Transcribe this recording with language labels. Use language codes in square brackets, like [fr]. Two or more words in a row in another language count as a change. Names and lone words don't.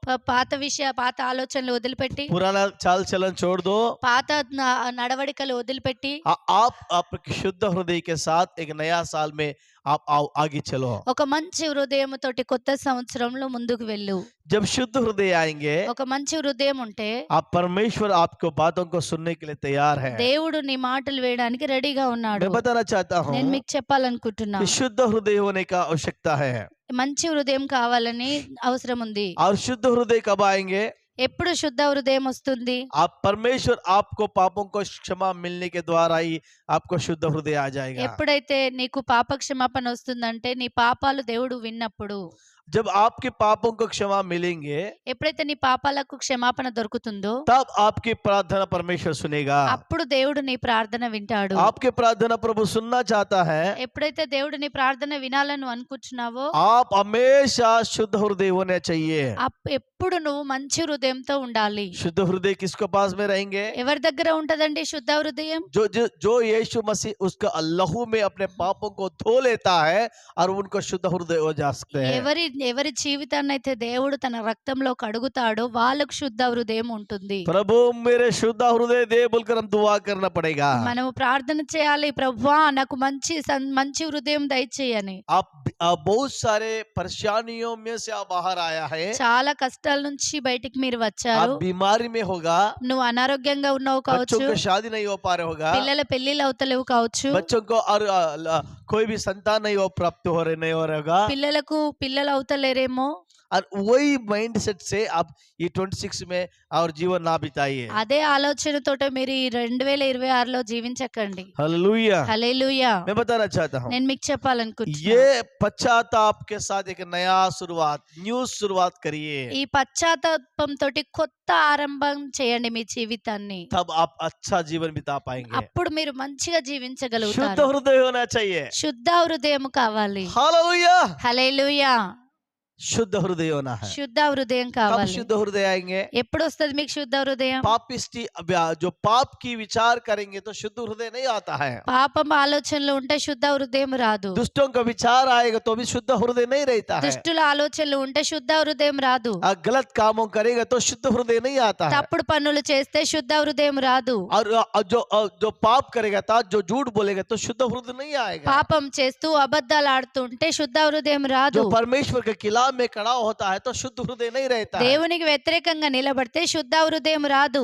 [te] పాత ఆలోచనలు వదిలిపెట్టి, [hi] पुराना चाल चलन छोड़ दो। [te] పాత నడవడికలు వదిలిపెట్టి [hi] आप शुद्ध हृदय के साथ एक नया साल में आप आगे चलो। [te] ఒక మంచి హృదయంతోటి కొత్త సంవత్సరంలో ముందుకు వెళ్ళు. [hi] जब शुद्ध हृदय आएंगे, [te] ఒక మంచి హృదయం ఉంటే [hi] आप परमेश्वर आपको बातों को सुनने के लिए तैयार है। [te] దేవుడు నీ మాటలు వేయడానికి రెడీగా ఉన్నాడు. [hi] मैं बताना चाहता हूँ [te] నేను మీకు చెప్పాలనుకుంటున్నా, [hi] कि शुद्ध हृदय होने का आवश्यकता है। [te] మంచి హృదయం కావాలని అవసరం ఉంది. [hi] और शुद्ध हृदय कब आएंगे? [te] ఎప్పుడు శుద్ధ హృదయం వస్తుంది? [hi] आप परमेश्वर आपको पापों को क्षमा मिलने के द्वारा ही आपको शुद्ध हृदय आ जाएगा। [te] ఎప్పుడైతే నీకు పాప క్షమాపణ వస్తుందంటే నీ పాపాలు దేవుడు విన్నప్పుడు, [hi] जब आपके पापों को क्षमा मिलेंगे, [te] ఎప్పుడైతే నీ పాపాలకు క్షమాపణ దొరుకుతుందో [hi] तब आपकी प्रार्थना परमेश्वर सुनेगा। [te] అప్పుడు దేవుడు నీ ప్రార్థన వింటాడు. [hi] आपके प्रार्थना प्रभु सुनना चाहता है। [te] ఎప్పుడైతే దేవుడు నీ ప్రార్థన వినాలని అనుకుంటున్నావో [hi] आप हमेशा शुद्ध हृदय होने चाहिए। [te] ఎప్పుడు నువ్వు మంచి హృదయంతో ఉండాలి. [hi] शुद्ध हृदय किसके पास में रहेंगे? [te] ఎవరి దగ్గర ఉంటదండి శుద్ధ హృదయం? [hi] जो यीशु मसीह उसका लहू में अपने पापों को धो लेता है और उनको शुद्ध हृदय हो जा सकते हैं। [te] ఎవరి జీవితాన్ని అయితే దేవుడు తన రక్తంలో కడుగుతాడో వాళ్ళకు శుద్ధ హృదయం ఉంటుంది. [hi] प्रभु मेरे शुद्ध हृदय दे बोलकर हम दुआ करना पड़ेगा। [te] మనము ప్రార్థన చేయాలి, ప్రభువా నాకు మంచి హృదయం దయచేయని. [hi] आप बहुत सारे परेशानियों में से आप बाहर आया है, [te] చాలా కష్టాల నుంచి బయటికి మీరు వచ్చారు. [hi] आप बीमारी में होगा, [te] నువ్వు అనారోగ్యంగా ఉన్నావు [hi] बच्चों [te] కావచ్చు, [hi] को शादी नहीं हो पा रहे होगा, [te] పిల్లల పెళ్లిళ్ళు అవుతలేవు కావచ్చు, [hi] बच्चों को और कोई भी संतान नहीं हो प्राप्त हो रहे नहीं हो रहा होगा, [te] పిల్లలకు పిల్లలు అవుతలేరేమో. [hi] और वही [en] mind set [hi] से आप ये 26 में और जीवन ना बिताइए। [te] అదే ఆలోచనతోటే మీరు ఈ 2026లో జీవించకండి. [hi] हालेलुया। [te] హల్లెలూయా. [hi] मैं बताना चाहता हूँ, [te] నేను మీకు చెప్పాలనుకుంటున్నా, [hi] ये पश्चाताप के साथ एक नया शुरुआत, न्यू शुरुआत करिए, [te] ఈ పశ్చాత్తాపంతో కొత్త ఆరంభం చేయండి మీ జీవితాన్ని. [hi] तब आप अच्छा जीवन बिता पाएंगे। [te] అప్పుడు మీరు మంచిగా [hi] शुद्ध [te] జీవించగలుగుతారు. [hi] हृदय होना चाहिए। [te] శుద్ధ హృదయం కావాలి. [hi] हालेलुया। [te] హల్లెలూయా. [hi] शुद्ध हृदय होना है। [te] శుద్ధ హృదయం [hi] कब [te] కావాలి. [hi] शुद्ध हृदय आएंगे? [te] ఎప్పుడు వస్తుంది మీకు శుద్ధ హృదయం? [hi] पापिष्टी जो पाप की विचार करेंगे तो शुद्ध हृदय नहीं आता है। [te] పాపం ఆలోచనలు ఉంటే శుద్ధ హృదయం రాదు. [hi] दुष्टों का विचार आएगा तो भी शुद्ध हृदय नहीं रहता है। [te] దుష్టుల ఆలోచనలు ఉంటే శుద్ధ హృదయం రాదు. [hi] गलत कामों करेगा तो शुद्ध हृदय नहीं आता है। [te] తప్పుడు పనులు చేస్తే శుద్ధ హృదయం రాదు. [hi] और जो पाप करेगा था, जो झूठ बोलेगा तो शुद्ध हृदय नहीं आएगा। [te] పాపం చేస్తూ అబద్ధాలు ఆడుతుంటే శుద్ధ హృదయం రాదు. [hi] जो परमेश्वर के खिलाफ में खड़ा होता है तो शुद्ध हृदय नहीं रहता है। [te] దేవునికి వ్యతిరేకంగా నిలబడితే శుద్ధ హృదయం రాదు.